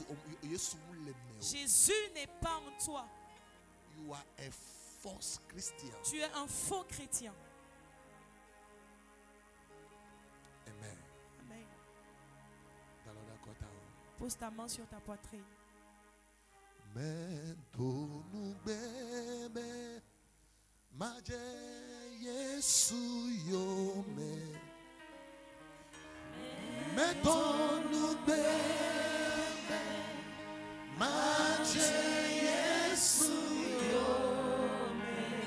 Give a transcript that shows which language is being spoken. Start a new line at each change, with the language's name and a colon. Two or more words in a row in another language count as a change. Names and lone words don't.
French: Jésus n'est pas en toi. Tu es un faux chrétien. Amen. Amen. Pose ta main sur ta poitrine.
Ewe: Maje Yesu yo me donu bebe Maje Yesu yo me